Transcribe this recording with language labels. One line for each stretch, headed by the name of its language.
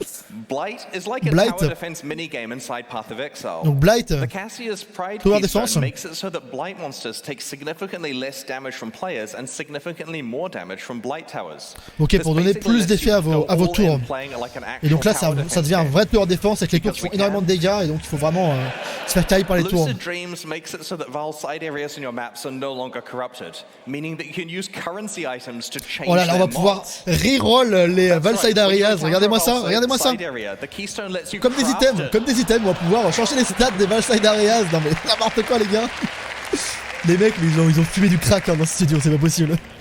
English: Blight is like a tower defense minigame inside Path of Exile.
French: Donc Blight,
English: the Cassia's Pride keystone makes it so that Blight monsters take significantly less damage from players and significantly more damage from Blight towers.
French: Ok, pour donner plus d'effets à vos tours. Et donc là, ça devient un vrai tour défense avec les tours qui font énormément de dégâts et donc il faut vraiment se faire cailler par les tours.
English: Lucid Dreams makes it so that Val's side areas in your maps are no longer corrupted, meaning that you can use currency items to change.
French: Oh là là, on va pouvoir reroll les Val side areas. Regardez-moi ça, regardez-moi ça. Comme des items, on va pouvoir changer les stats des Val side areas. Non mais n'importe quoi, les gars. Les mecs, ils ont fumé du crack dans ce studio, c'est pas possible.